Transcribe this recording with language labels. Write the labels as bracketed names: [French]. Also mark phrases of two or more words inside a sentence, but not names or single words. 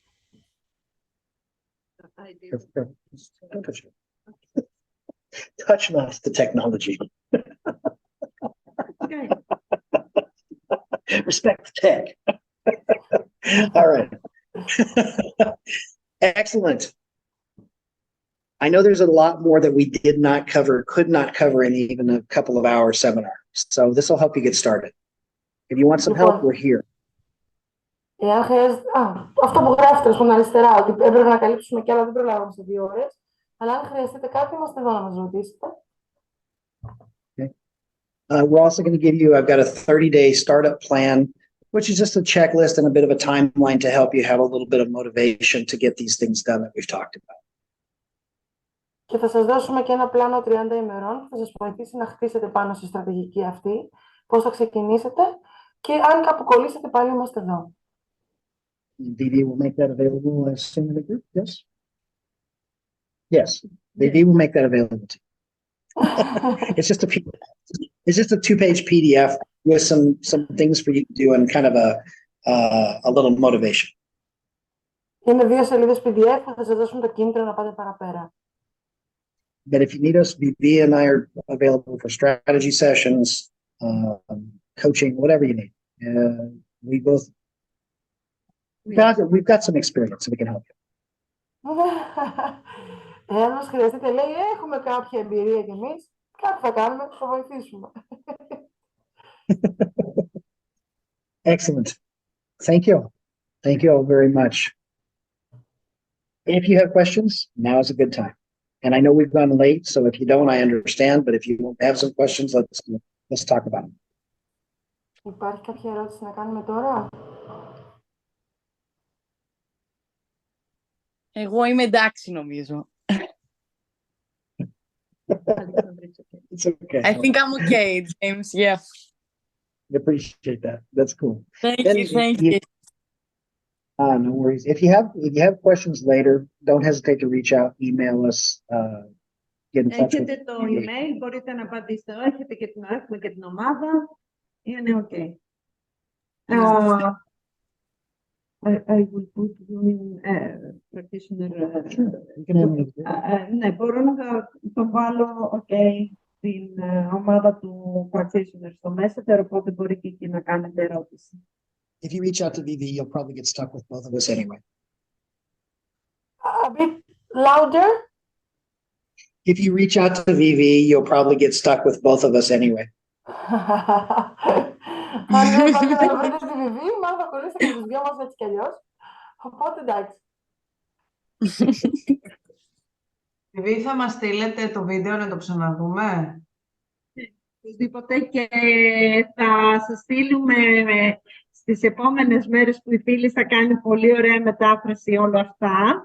[English] Touch not the technology. Respect the tech. All right. Excellent. I know there's a lot more that we could not cover in even a couple of hour seminar. So this will help you get started. If you want some help, we're here. [Greek] Εάν χρειάζεται, αυτό που γράφετε στον αριστερά, ότι έπρεπε να καλύψουμε και άλλα δεν προλάβαμε σε 2 ώρες, αλλά αν χρειαστείτε κάτι, είμαστε εδώ να μας ρωτήσετε. [English] We're also going to give you, I've got a 30-day startup plan, which is just a checklist and a bit of a timeline to help you have a little bit of motivation to get these things done that we've talked about. [Greek] Και θα σας δώσουμε και ένα πλάνο 30 ημερών που θα σας βοηθήσει να χτίσετε πάνω στη στρατηγική αυτή, πώς θα ξεκινήσετε και αν κάπου κολλήσετε πάλι είμαστε εδώ. [English] VV will make that available soon in the group, yes? Yes, VV will make that available to you. It's just a 2-page PDF with some things for you to do and kind of a little motivation. [Greek] Είναι 2 σελίδες PDF που θα σας δώσουν το κίνητρο να πάτε παραπέρα. [English] But if you need us, VV and I are available for strategy sessions, coaching, whatever you need. We've got some experience, so we can help you. [Greek] Εάν μας χρειαστείτε, λέει, έχουμε κάποια εμπειρία κι εμείς, κάτι θα κάνουμε, θα βοηθήσουμε. [English] Excellent. Thank you. Thank you all very much. If you have questions, now is a good time. And I know we've gone late, so if you don't, I understand. But if you have some questions, let's talk about them. [Greek] Υπάρχει κάποια ερώτηση να κάνουμε τώρα? Εγώ είμαι εντάξει νομίζω. [English] It's okay. I think I'm okay, James. Yeah. I appreciate that. That's cool. Thank Then you, thank you. No worries. If you have questions later, don't hesitate to reach out, email us, get in touch with [Greek] Έχετε το email, μπορείτε να απαντήσετε. Έχετε και έχουμε και την ομάδα. Είναι ok. [English] I will put you in practitioner. You can have it. [Greek] Ναι, μπορώ να τον βάλω στην ομάδα του practitioner στο Messenger, οπότε μπορεί και εκεί να κάνετε ερώτηση. [English] If you reach out to VV, you'll probably get stuck with both of us anyway. A bit louder. If you reach out to VV, you'll probably get stuck with both of us anyway. [Greek] Αν δεν πάτε να βρείτε τη Βιβί, μάλλον θα κολλήσετε και τους δυο μας έτσι κι αλλιώς. Οπότε εντάξει. Βιβί, θα μας στείλετε το βίντεο να το ξαναδούμε. Οπωσδήποτε και θα σας στείλουμε στις επόμενες μέρες που η φίλη θα κάνει πολύ ωραία μετάφραση όλα αυτά.